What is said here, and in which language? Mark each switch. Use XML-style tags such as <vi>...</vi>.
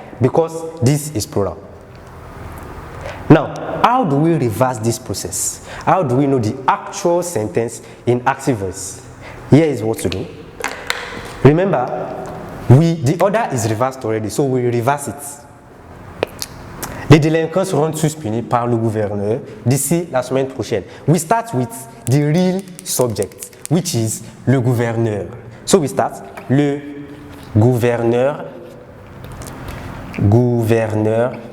<en>Because this is plural. Now, how do we reverse this process? How do we know the actual sentence in active voice? Here is what to do. Remember, the order is reversed already, so we reverse it.</en> <fr>Les délinquants seront tous punis par le gouverneur d'ici la semaine prochaine.</fr> <en>We start with the real subject, which is le gouverneur. So we start le gouverneur, gouverneur.</en>